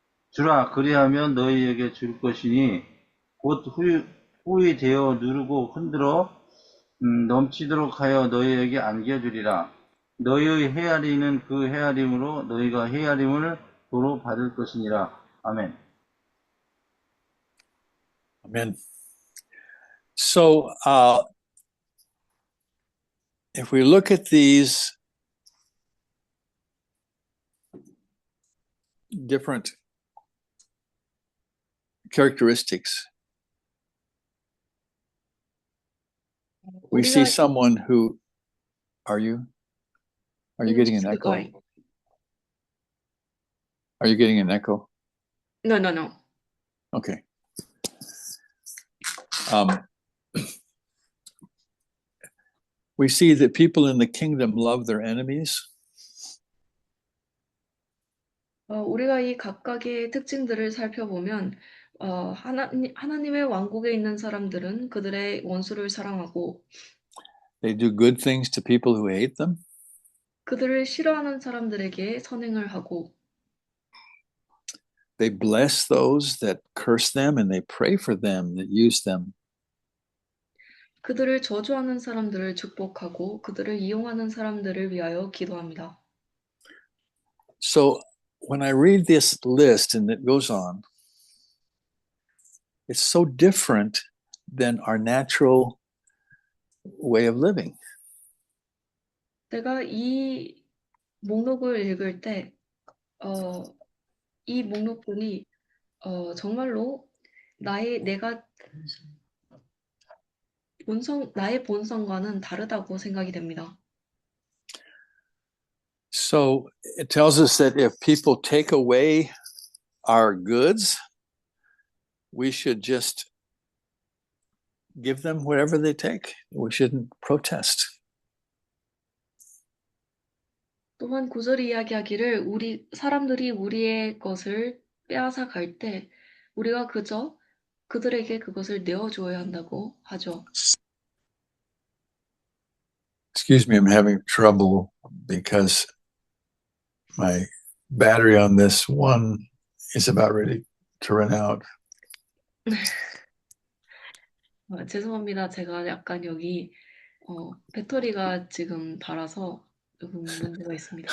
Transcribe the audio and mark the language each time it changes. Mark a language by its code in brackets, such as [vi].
[ko] 주라. 그리하면 너희에게 줄 것이니 곧 후히 되어 누르고 흔들어 넘치도록 하여 너희에게 안겨주리라. 너희의 헤아리는 그 헤아림으로 너희가 헤아림을 도로 받을 것이니라. 아멘. [en] Amen. So if we look at these different characteristics, we see someone who, are you getting an echo? Are you getting an echo? No. Okay. we see that people in the kingdom love their enemies. [ko] 우리가 이 각각의 특징들을 살펴보면 하나님의 왕국에 있는 사람들은 그들의 원수를 사랑하고 [en] They do good things to people who hate them. [ko] 그들을 싫어하는 사람들에게 선행을 하고 [en] They bless those that curse them and they pray for them that use them. [ko] 그들을 저주하는 사람들을 축복하고 그들을 이용하는 사람들을 위하여 기도합니다. [en] So when I read this list and it goes on, it's so different than our natural way of living. [ko] 내가 이 목록을 읽을 때, 이 목록들이 정말로 나의 본성과는 다르다고 생각이 됩니다. [en] So it tells us that if people take away our goods, we should just give them whatever they take. We shouldn't protest. [ko] 또한 구절이 이야기하기를 사람들이 우리의 것을 빼앗아 갈 때 우리가 그저 그들에게 그것을 내어줘야 한다고 하죠. [en] Excuse me, I'm having trouble because my battery on this one is about ready to run out. [ko] 죄송합니다. 제가 약간 여기 배터리가 지금 닳아서 조금 문제가 있습니다.